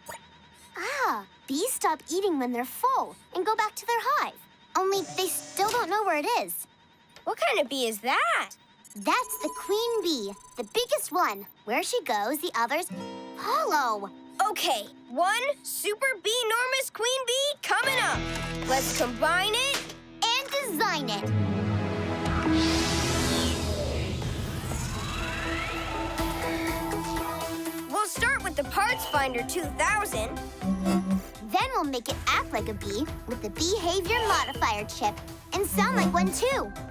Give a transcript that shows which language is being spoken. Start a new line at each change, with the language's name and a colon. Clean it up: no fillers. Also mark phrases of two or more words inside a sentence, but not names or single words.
English: Bees stop eating when they're full and go back to their hive. Only they still don't know where it is. What kind of bee is that? That's the queen bee, the biggest one. Where she goes, the others follow. Okay, one super bee-normous queen bee coming up. Let's combine it. And design it. We'll start with the Parts Finder 2000. Then we'll make it act like a bee with the behavior modifier chip and sound like one too.